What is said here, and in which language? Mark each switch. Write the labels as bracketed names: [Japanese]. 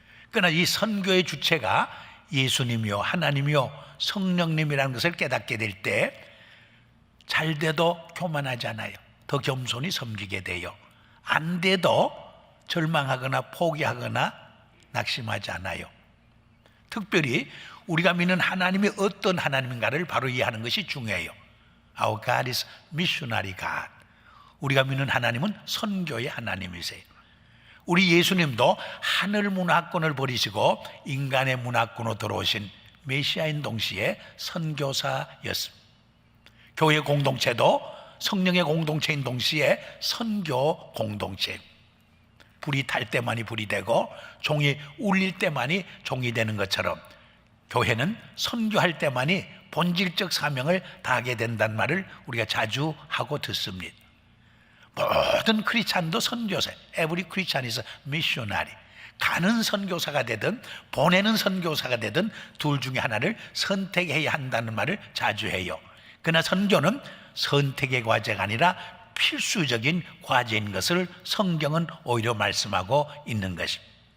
[Korean] 그러나 이 선교의 주체가 예수님이요 하나님이요 성령님이라는 것을 깨닫게 될 때 잘 돼도 교만하지 않아요. 더 겸손히 섬기게 돼요. 안 돼도 절망하거나 포기하거나 낙심하지 않아요. 특별히 우리가 믿는 하나님이 어떤 하나님인가를 바로 이해하는 것이 중요해요. [English] Our God is missionary God. [Korean] 우리가 믿는 하나님은 선교의 하나님이세요. 우리 예수님도 하늘 문화권을 버리시고 인간의 문화권으로 들어오신 메시아인 동시에 선교사였습니다. 교회 공동체도 성령의 공동체인 동시에 선교 공동체. 불이 탈 때만이 불이 되고 종이 울릴 때만이 종이 되는 것처럼 교회는 선교할 때만이 본질적 사명을 다하게 된다는 말을 우리가 자주 하고 듣습니다. 모든 크리스찬도 선교사예요. [English] Every Christian is a missionary. [Korean] 가는 선교사가 되든 보내는 선교사가 되든 둘 중에 하나를 선택해야 한다는 말을 자주 해요. 그러나 선교는 선택의 과제가 아니라 필수적인 과제인 것을 성경은 오히려 말씀하고 있는 것입니다.